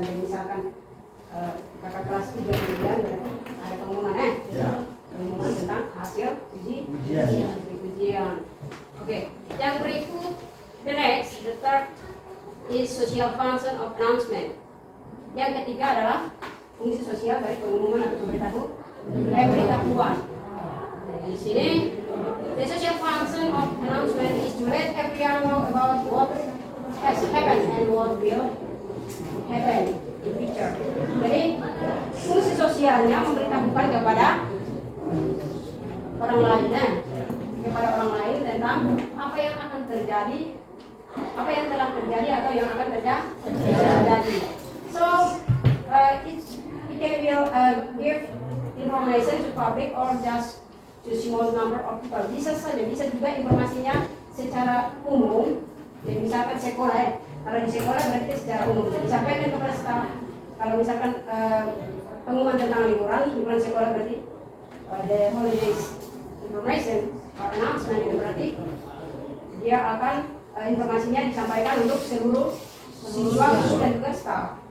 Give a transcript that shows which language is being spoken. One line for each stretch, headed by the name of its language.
Indonesian: Jadi misalkan kakak kelas 3 ujian berarti ada pengumuman pengumuman tentang hasil ujian. Oke, yang berikut,
English: the next, the third is social function of announcement.
Indonesian: Yang ketiga adalah fungsi sosial dari pengumuman atau pemberitahuan. Di sini,
English: the social function of announcement is to let everyone know about what has happened and what will happen in future.
Indonesian: Jadi, fungsi sosialnya memberitahukan kepada orang lain, tentang apa yang akan terjadi, apa yang telah terjadi atau yang akan terjadi.
English: So, it will give information to public or just to small number of people.
Indonesian: Bisa juga informasinya secara umum. Jadi misalkan sekolah, kalau di sekolah berarti secara umum. Jadi disampaikan kepada staf. Kalau misalkan pengumuman tentang liburan sekolah berarti
English: the holidays information or announcement
Indonesian: itu berarti dia akan informasinya disampaikan untuk seluruh siswa dan juga staf.